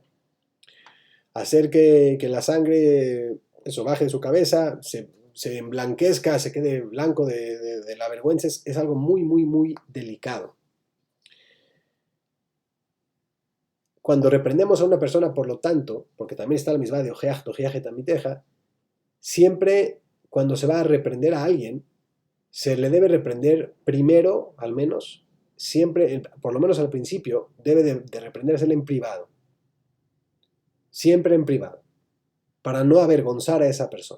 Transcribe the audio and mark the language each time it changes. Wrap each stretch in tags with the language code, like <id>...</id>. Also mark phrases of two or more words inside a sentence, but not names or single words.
<es>Hacer que la sangre baje de su cabeza, se emblanquezca, se quede blanco de la vergüenza, es algo muy, muy, muy delicado. Cuando reprendemos a una persona, por lo tanto, porque también está la misma de ojeaj, tojiaj, tamiteja, siempre cuando se va a reprender a alguien, se le debe reprender primero, al menos, siempre, por lo menos al principio, debe de reprendersele en privado. Siempre en privado, para no avergonzar a esa persona.</es>